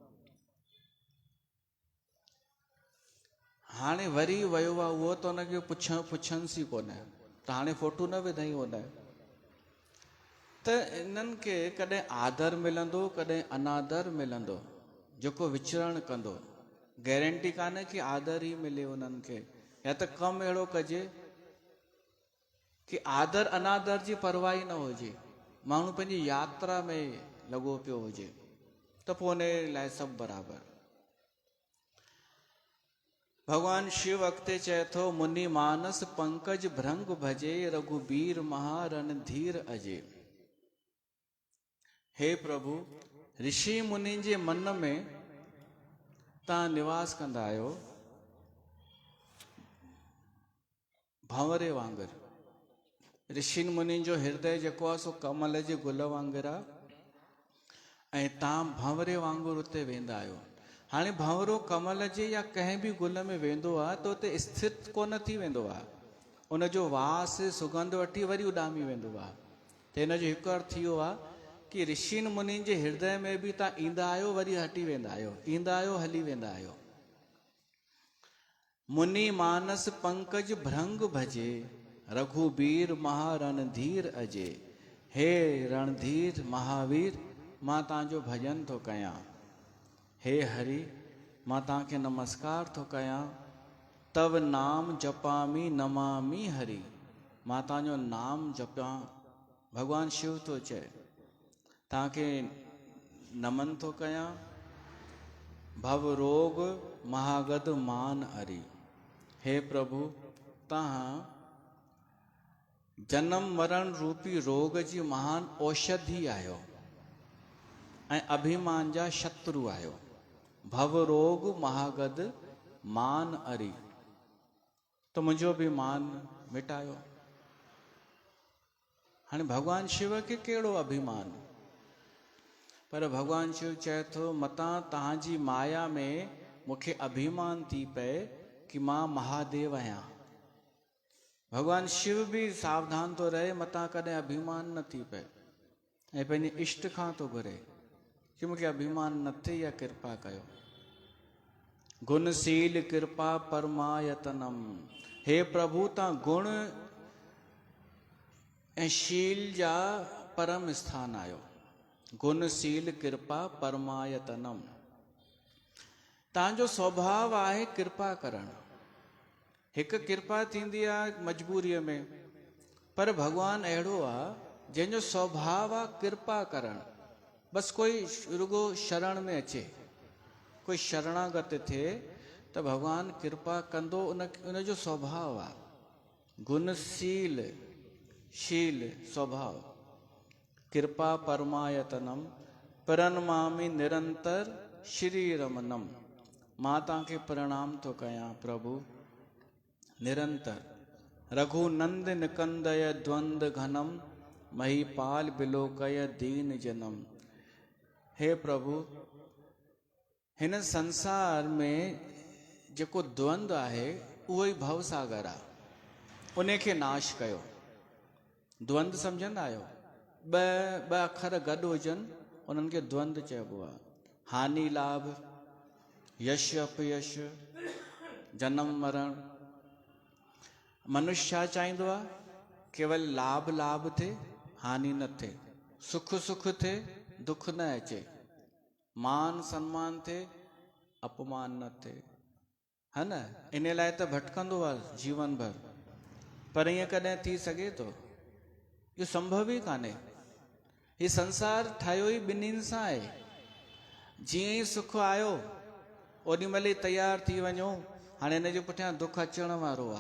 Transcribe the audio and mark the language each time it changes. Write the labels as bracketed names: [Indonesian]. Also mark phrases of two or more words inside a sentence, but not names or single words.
[Sindhi] हाणे वरी वियो आहे उहो त हुनखे पुछंसि ई कोन, त हाणे फोटू न विधई हुन। त इन्हनि खे कॾहिं आदर मिलंदो कॾहिं अनादर मिलंदो, जेको विचरण कंदो। गारंटी कान्हे कि आदर ई मिले उन्हनि खे, या त कमु अहिड़ो कजे कि आदर अनादर जी परवाह ई न हुजे, माण्हू पंहिंजी यात्रा में लॻो पियो हुजे, त पोइ उन लाइ सभु बराबरि। भगवान शिव अॻिते चए थो, [Awadhi] मुनि मानस पंकज भृंग भजे, रघुबीर महारणधीर अजे। [Sindhi] हे प्रभु, ऋषि मुनि जे मन में तव्हां निवास कंदा आहियो भंवरे वांगुरु। ऋषि मुनि जो हृदय जेको आहे सो कमल जे गुल वांगुरु आहे, ऐं तव्हां भंवरे वांगुरु उते वेंदा आहियो। हाणे भंवरो कमल जे या कंहिं बि गुल में वेंदो आहे त उते स्थित कोन थी वेंदो आहे, उनजो वास सुगंध वठी वरी उॾामी वेंदो आहे। त हिनजो हिकु अर्थ इहो आहे कि ऋषि मुनि जे हृदय में बि तव्हां ईंदा आहियो वरी हटी वेंदा आहियो, ईंदा आहियो हली वेंदा आहियो। [Awadhi] मुनि मानस पंकज भृंग भजे, रघुबीर महारणधीर अजे। [Sindhi] हे रणधीर महावीर, मां तव्हांजो भॼन थो कयां। हे हरि, मां तव्हांखे नमस्कार थो कयां। [Awadhi] तव नाम जपामी नमामि हरि, [Sindhi] मां तव्हांजो नाम जपां। भगवान शिव थो चए तव्हांखे नमन थो कयां। [Awadhi] भव रोग महागद मान हरि, [Sindhi] हे प्रभु, तव्हां जन्म मरण रूपी रोग जी महान औषधि आहियो ऐं अभिमान जा शत्रु आहियो। [Awadhi] भव रोग महागद मान हरि, [Sindhi] त मुंहिंजो बि मान मिटायो। हाणे भगवान शिव खे कहिड़ो अभिमान, पर भगवान शिव चए थो मतां तव्हांजी माया में मूंखे अभिमान थी पए कि मां महादेव आहियां। भगवान शिव बि सावधान थो रहे मतां कॾहिं अभिमान न थी पए, ऐं पंहिंजे इष्ट खां थो घुरे कि मूंखे अभिमान न थिए, या कृपा कयो। [Awadhi] गुणशील कृपा परमायतनम, [Sindhi] हे प्रभु, तव्हां गुण ऐं शील जा परम स्थान आहियो। [Awadhi] गुणशील कृपा परमायतनम, [Sindhi] तव्हांजो स्वभाव आहे कृपा करणु। हिकु कृपा थींदी आहे मजबूरीअ में, पर भगवान अहिड़ो आहे जंहिंजो स्वभाव आहे कृपा करणु। बसि कोई रुगो शरण में अचे, कोई शरणागत थिए त भगवान कृपा कंदो, उनजो स्वभाव आहे गुणशील शील स्वभाव। [Awadhi] कृपा परमायतनम प्रणमामि निरंतर श्री रमनम, [Sindhi] मां तव्हांखे प्रणाम थो कयां प्रभु निरंतर। [Awadhi] रघुनंद निकंदय द्वंद घनम, महीपाल बिलोकय दीन जनम। [Sindhi] हे प्रभु, हिन संसार में जेको द्वंद आहे उहो ई भव सागर आहे, उन खे नाश कयो। द्वंद सम्झंदा आहियो, ॿ अखर गॾु हुजनि उन्हनि खे द्वंद चइबो आहे। हानि लाभ, यश अपयश, जन्म मरण। मनुष्य छा चाहींदो आहे? केवल लाभ लाभ थे, हानि न थे, सुख सुख थे, दुख न अचे, मान सम्मान थे, अपमान न थे, है न। इन लाइ त भटकंदो आहे जीवन भर। पर ईअं कॾहिं थी सघे थो? इहो संभव ई कान्हे। हीउ संसार ठाहियो ई ॿिन्हिनि सां आहे। जीअं ई सुख आयो ओॾी महिल ई तयारु थी वञो, हाणे हिन जे पुठियां दुख अचण वारो आहे।